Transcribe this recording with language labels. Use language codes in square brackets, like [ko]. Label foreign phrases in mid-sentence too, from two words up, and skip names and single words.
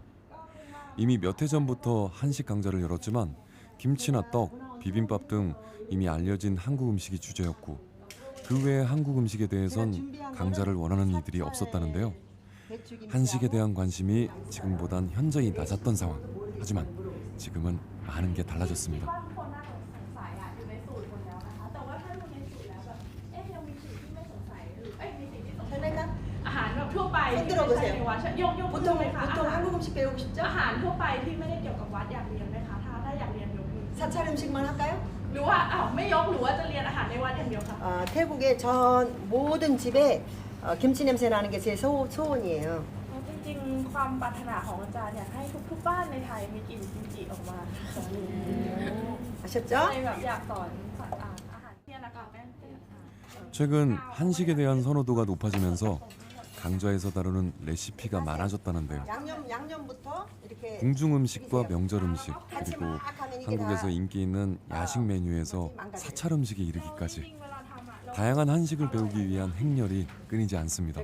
[ko] 이미 몇 해 전부터 한식 강좌를 열었지만 김치나 떡, 비빔밥 등 이미 알려진 한국 음식이 주제였고 그 외의 한국 음식에 대해선 강좌를 원하는 이들이 없었다는데요. 한식에 대한 관심이 지금보단 현저히 낮았던 상황. 하지만 지금은 많은 게 달라졌습니다. [th] อาหารแบบทั่วไปที่ไม่ใช่ในวัดยกมือเลยค่ะ [ko] 보통 한국 음식 배우고 싶죠? [th] อาหารทั่วไปที่ไม่ได้เกี่ยวกับวัดอยากเรียนไหมคะถ้าอยากเรียนยกมือ [ko] 사찰 음식만 할까요? [th] หรือว่าไม่ยกหรือว่าจะเรียนอาหารในวัดอย่างเดียวค่ะ [ko] 태국의 전 모든 집에 김치 냄새 나는 게 제 소원이에요. [th] จริงๆความปรารถนาของอาจารย์อยากให้ทุกๆบ้านในไทยมีกลิ่นกิมจิออกมา [ko] 아셨죠? [th] เลยแบบอยากสอนอาหารเนี่ยนะคะแม่ [ko] 최근 한식에 대한 선호도가 높아지면서 강좌에서 다루는 레시피가 많아졌다는데요. 양념부터 이렇게 궁중 음식과 명절 음식 그리고 한국에서 인기 있는 야식 메뉴에서 사찰 음식에 이르기까지 다양한 한식을 배우기 위한 행렬이 끊이지 않습니다.